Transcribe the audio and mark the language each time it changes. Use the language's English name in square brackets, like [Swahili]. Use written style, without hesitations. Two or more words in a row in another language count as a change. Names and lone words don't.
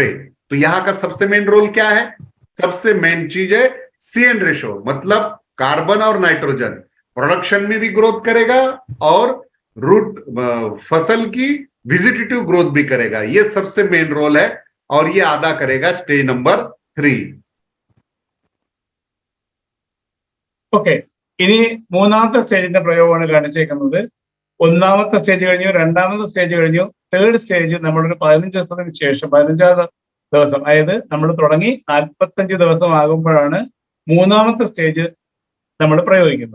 [Hindi] तो यहाँ का सबसे [English] main role [Hindi] क्या है? सबसे मेन चीज है [English] CN ratio, [Hindi] मतलब कार्बन और [English] nitrogen production [Hindi] में भी ग्रोथ करेगा और रूट फसल की [English] vegetative growth [Hindi] भी करेगा। ये सबसे [English] main role [Hindi] है और ये अदा करेगा [English] stage number [Hindi] 3। [Malayalam] ഓക്കെ, ഇനി മൂന്നാമത്തെ സ്റ്റേജിന്റെ പ്രയോഗമാണ് കാണിച്ചേക്കുന്നത്. ഒന്നാമത്തെ സ്റ്റേജ് കഴിഞ്ഞു, രണ്ടാമത്തെ സ്റ്റേജ് കഴിഞ്ഞു, [English] third stage [Malayalam] നമ്മളൊരു 15 ദിവസത്തിന് ശേഷം, 15ാം ദിവസം, അതായത് നമ്മൾ തുടങ്ങി 45 ദിവസം ആകുമ്പോഴാണ് മൂന്നാമത്തെ സ്റ്റേജ് നമ്മൾ പ്രയോഗിക്കുന്നത്.